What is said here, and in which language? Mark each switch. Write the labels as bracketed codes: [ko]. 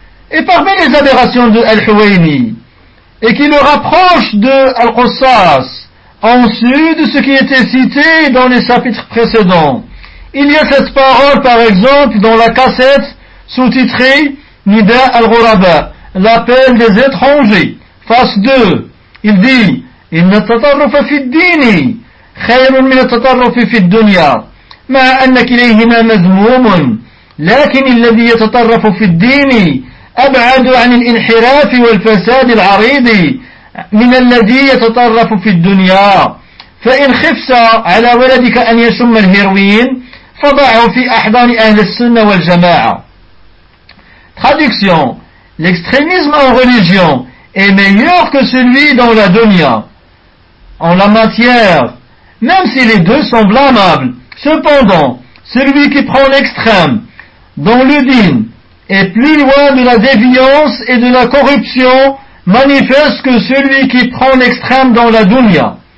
[fr] Et parmi les aberrations de Al-Huwaini, et qui le rapprochent de Al-Qussas, en sus de ce qui était cité dans les chapitres précédents, il y a cette parole par exemple dans la cassette sous-titrée Nida al-Ghuraba, l'appel des étrangers, face 2. Il dit: [ar] إن التطرف في الدين خير من التطرف في الدنيا مع أن كليهما مذموم لكن الذي يتطرف في الدين أبعد عن الانحراف والفساد العريض من الذي يتطرف في الدنيا فإن خفت على ولدك أن يشم الهيروين فضعه في أحضان أهل السنة والجماعة. [fr] Traduction: l'extrémisme en religion est meilleur que celui dans la dunya. En la matière, même si les deux sont blâmables, cependant, celui qui prend l'extrême dans le dîn est plus loin de la déviance et de la corruption manifeste que celui qui prend l'extrême dans la dunya.